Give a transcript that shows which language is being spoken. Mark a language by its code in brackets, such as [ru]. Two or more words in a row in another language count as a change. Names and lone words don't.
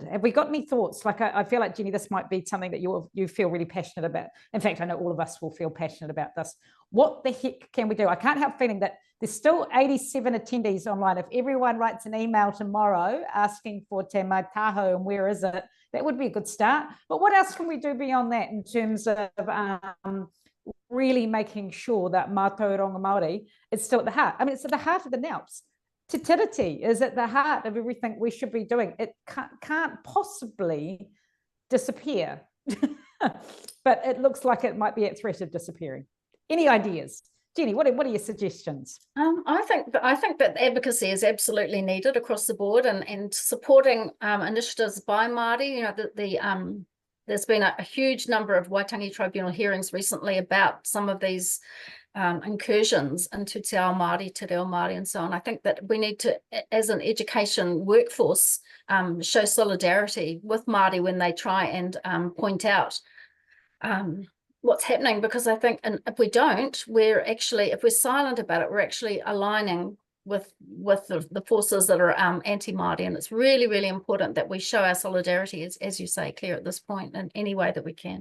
[en] Have we got any thoughts? Like, I feel like, Jenny, this might be something that you feel really passionate about. In fact, I know all of us will feel passionate about this. What the heck can we do? I can't help feeling that there's still 87 attendees online. If everyone writes an email tomorrow asking for [mi] te mai taho [en] and where is it, that would be a good start. But what else can we do beyond that in terms of really making sure that [mi] mātauranga Māori [en] is still at the heart? I mean, it's at the heart of the NALPS. [mi] Te tiriti [en] is at the heart of everything we should be doing. It can't possibly disappear, but it looks like it might be at threat of disappearing. Any ideas? Jenny, what are your suggestions? I think that advocacy is absolutely needed across the board, and supporting initiatives by Māori. You know, there's been a huge number of Waitangi Tribunal hearings recently about some of these incursions into [mi] te ao Māori, te reo Māori, [en] and so on. I think that we need to, as an education workforce, show solidarity with Māori when they try and point out what's happening, because I think, and if we don't, if we're silent about it, we're actually aligning with the forces that are anti-Māori, and it's really, really important that we show our solidarity, as you say, Claire, at this point in any way that we can.